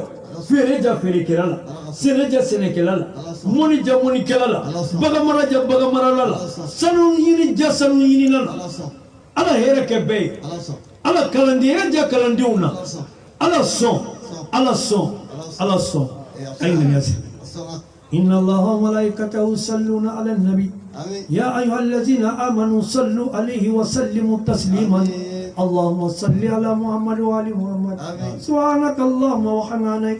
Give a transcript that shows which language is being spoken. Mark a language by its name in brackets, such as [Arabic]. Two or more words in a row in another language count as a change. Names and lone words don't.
[Bambara] feere ja feerekɛla la sɛnɛ ja sɛnɛkɛla la mɔni ja mɔnikɛla la baganmara ja baganmarala la sanu ɲini ja sanu ɲinina la ala hɛrɛ kɛ bɛɛ ye ala kalandenya ja kalandenw na ala sɔn ala sɔn [Arabic] على الصوم أين يزن إن الله وملائكته يصلون على النبي يا أيها الذين آمنوا صلوا عليه وسلموا تسليما اللهم صل على محمد وآل محمد سبحانك اللهم وحمدك